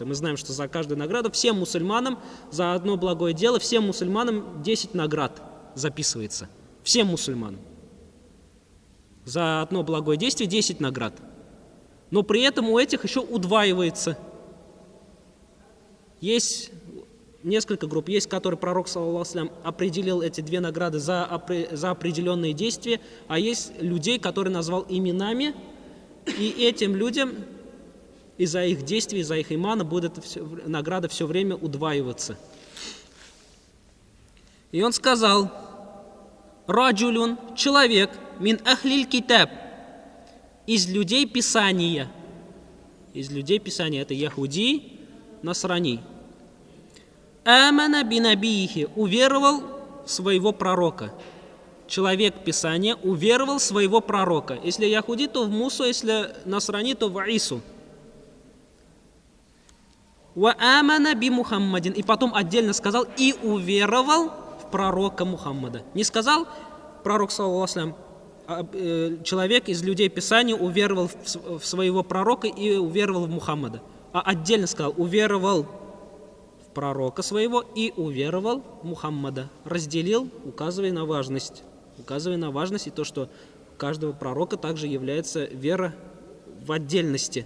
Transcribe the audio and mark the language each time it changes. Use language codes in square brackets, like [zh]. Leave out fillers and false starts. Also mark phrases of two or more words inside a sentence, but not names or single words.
[ru] Мы знаем, что за каждую награду всем мусульманам, за одно благое дело, всем мусульманам 10 наград записывается. Всем мусульманам. За одно благое действие 10 наград. Но при этом у этих еще удваивается. Есть несколько групп. Есть, которые пророк, [ar] صلى الله عليه وسلم, [ru] определил эти 2 награды за определенные действия, а есть людей, которые назвал именами, и этим людям из-за их действий, из-за их имана будет награда все время удваиваться. И он сказал: раджулюн, человек, [ar] من أهل الكتاب, [ru] из людей Писания. Из людей Писания, это [ar] يهودي، نصراني. آمن بنبيه, [ru] уверовал в своего пророка. Человек Писания уверовал в своего пророка. Если яхуди, то в Мусу, если насрани, то в Ису. [ar] وآمن بمحمد. [ru] И потом отдельно сказал: и уверовал в пророка Мухаммада. Не сказал пророк, [ar] صلى الله عليه وسلم, [ru] человек из людей Писания уверовал в своего пророка и уверовал в Мухаммада. А отдельно сказал: уверовал в пророка своего и уверовал в Мухаммада. Разделил, указывая на важность. Указывая на важность и то, что у каждого пророка также является вера в отдельности.